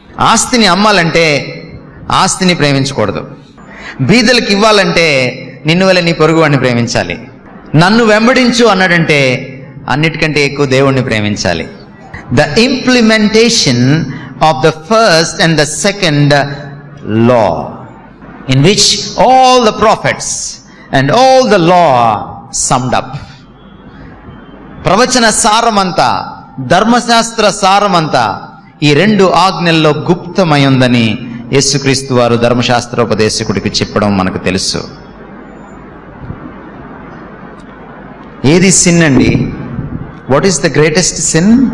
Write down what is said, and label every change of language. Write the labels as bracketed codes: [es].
[te] ఆస్తిని అమ్మాలంటే ఆస్తిని ప్రేమించకూడదు, బీదలకు ఇవ్వాలంటే నిన్ను వల్ల నీ పొరుగువాడిని ప్రేమించాలి. నన్ను వెంబడించు అన్నాడంటే అన్నిటికంటే ఎక్కువ దేవుణ్ణి ప్రేమించాలి. [en] The implementation of the first and the second law, in which all the prophets and all the law summed up. [te] ప్రవచన సారమంతా, ధర్మశాస్త్ర సారమంతా ఈ 2 ఆజ్ఞల్లో గుప్తమై ఉందని యేసుక్రీస్తు వారు ధర్మశాస్త్రోపదేశకుడికి చెప్పడం మనకు తెలుసు. ఏది సిన్ అండి? [en] What is the greatest sin?